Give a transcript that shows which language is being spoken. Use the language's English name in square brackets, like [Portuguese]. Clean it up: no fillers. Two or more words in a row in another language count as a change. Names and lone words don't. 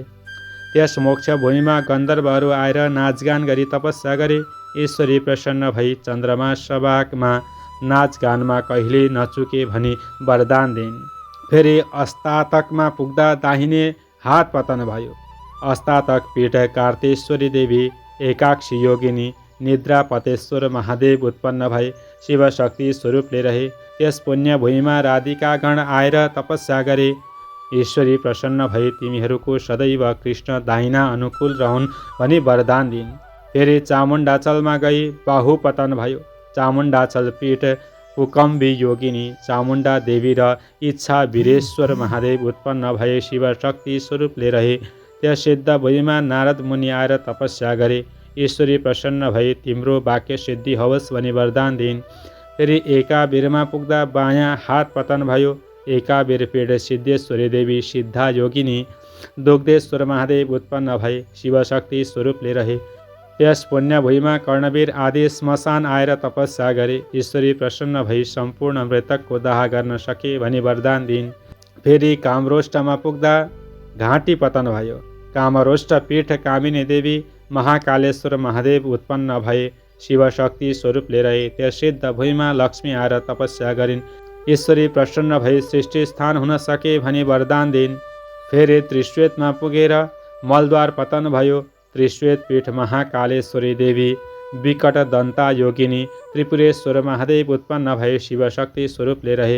[Nepali] त्यस मोक्ष भूमिमा गन्धर्वहरू आएर नाचगान गरी तपस्या गरे। ईश्वरी प्रसन्न भई चन्द्रमा सभामा नाचगानमा कहिले नचुके भनी वरदान दिइन्। फेरि अस्तातकमा पुग्दा दाहिने हात पतन भयो। अस्तातक पीठ कार्तेश्वरी देवी एकाक्षी योगिनी निद्रापतेश्वर महादेव उत्पन्न भए शिवशक्ति स्वरूपले रहे। त्यस पुण्य भूमिमा राधिकागण आएर तपस्या गरे। ईश्वरी प्रसन्न भई तिमीहरूको सदैव कृष्ण दाहिना अनुकूल रहन् भनी वरदान दिइन्। फेरि चामुण्डाचलमा गई बाहु पतन भयो। चामुण्डाचल पीठ उकम्बी योगिनी चामुण्डा देवी र इच्छा वीरेश्वर महादेव उत्पन्न भए शिवशक्ति स्वरूपले रहे। त्यस सिद्ध भूमिमा नारद मुनि आएर तपस्या गरे। ईश्वरी प्रसन्न भई तिम्रो वाक्य सिद्धि हवस् भनी वरदान दिइन्। फेरि एकाबीरमा पुग्दा बायाँ हात पतन भयो। एकाबीर पीठ सिद्धेश्वरी देवी सिद्धा योगिनी दुग्धेश्वर महादेव उत्पन्न भए शिवशक्ति स्वरूपले रहे। त्यस पुण्य भूमिमा कर्णवीर आदि श्मशान आएर तपस्या गरे। ईश्वरी प्रसन्न भई सम्पूर्ण मृतकको दाह गर्न सके भनी वरदान दिइन्। फेरि कामरोष्टमा पुग्दा घाँटी पतन भयो। कामरोष्ट पीठ कामिनी देवी महाकालेश्वर महादेव उत्पन्न भए शिवशक्ति स्वरूपले रहे। त्यस सिद्ध भूमिमा लक्ष्मी आएर तपस्या गरिन्। ईश्वरी प्रसन्न भई सृष्टि स्थान हुन सके भनी वरदान दिइन्। फेरि त्रिश्वेतमा पुगेर मलद्वार पतन भयो। त्रिश्वेत पीठ महाकालेश्वरी देवी विकट दन्ता योगिनी त्रिपुरेश्वर महादेव उत्पन्न भए शिवशक्ति स्वरूपले रहे।